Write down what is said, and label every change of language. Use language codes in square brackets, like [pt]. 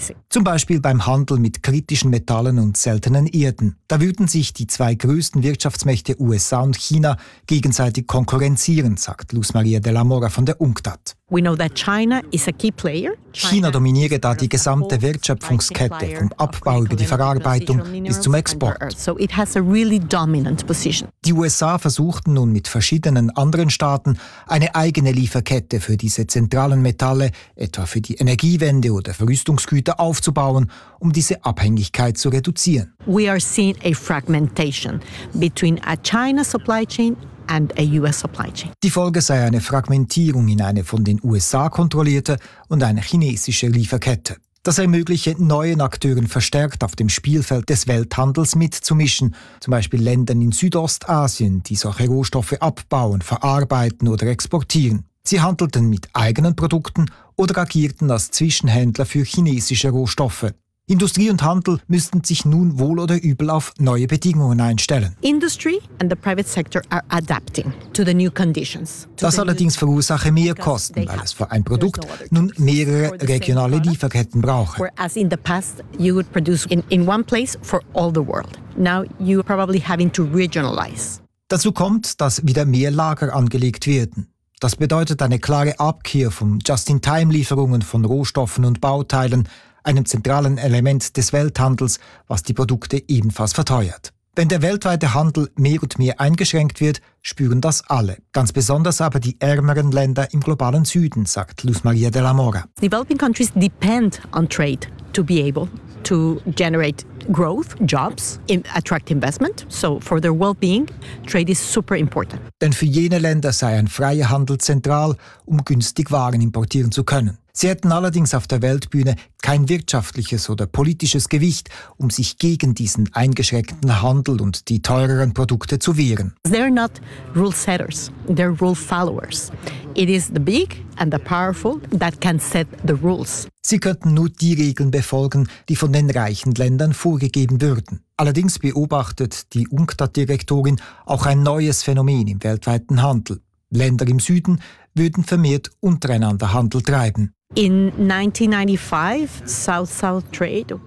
[de] Zum Beispiel beim Handel mit kritischen Metallen und seltenen Erden. Da würden sich die zwei größten Wirtschaftsmächte USA und China gegenseitig konkurrenzieren, sagt Luz Maria de la Mora von der UNCTAD. [en] We know that China is a key player. [de] China dominiere da die gesamte Wertschöpfungskette, vom Abbau über die Verarbeitung bis zum Export. [en] So it has a really dominant position. [de] Die USA versuchten nun mit verschiedenen anderen Staaten eine eigene Lieferkette für diese zentralen Metalle, etwa für die Energiewende oder für Rüstungsgüter, aufzubauen, um diese Abhängigkeit zu reduzieren. [en] We are seeing a fragmentation between a China supply chain and a US supply chain. [de] Die Folge sei eine Fragmentierung in eine von den USA kontrollierte und eine chinesische Lieferkette. Das ermögliche neuen Akteuren verstärkt auf dem Spielfeld des Welthandels mitzumischen, zum Beispiel Ländern in Südostasien, die solche Rohstoffe abbauen, verarbeiten oder exportieren. Sie handelten mit eigenen Produkten oder agierten als Zwischenhändler für chinesische Rohstoffe. Industrie und Handel müssten sich nun wohl oder übel auf neue Bedingungen einstellen. [en] Industry and the private sector are adapting to the new conditions. [de] Das allerdings verursache mehr Kosten, weil es für ein Produkt nun mehrere regionale Lieferketten brauche. [en] Whereas in the past you would produce in one place for all the world. Now you are probably having to regionalize. [de] Dazu kommt, dass wieder mehr Lager angelegt werden. Das bedeutet eine klare Abkehr von Just-in-Time-Lieferungen von Rohstoffen und Bauteilen, einem zentralen Element des Welthandels, was die Produkte ebenfalls verteuert. Wenn der weltweite Handel mehr und mehr eingeschränkt wird, spüren das alle. Ganz besonders aber die ärmeren Länder im globalen Süden, sagt Luz Maria de la Mora. [en] Developing countries depend on trade to be able to generate growth, jobs, attract investment. So for their well-being, trade is super important. [de] Denn für jene Länder sei ein freier Handel zentral, um günstig Waren importieren zu können. Sie hätten allerdings auf der Weltbühne kein wirtschaftliches oder politisches Gewicht, um sich gegen diesen eingeschränkten Handel und die teureren Produkte zu wehren. [en] They're not rule setters, they're rule followers. It is the big and the powerful that can set the rules. [de] Sie könnten nur die Regeln befolgen, die von den reichen Ländern vorgegeben würden. Allerdings beobachtet die UNCTAD-Direktorin auch ein neues Phänomen im weltweiten Handel. Länder im Süden würden vermehrt untereinander Handel treiben. [en] In 1995, South-South trade.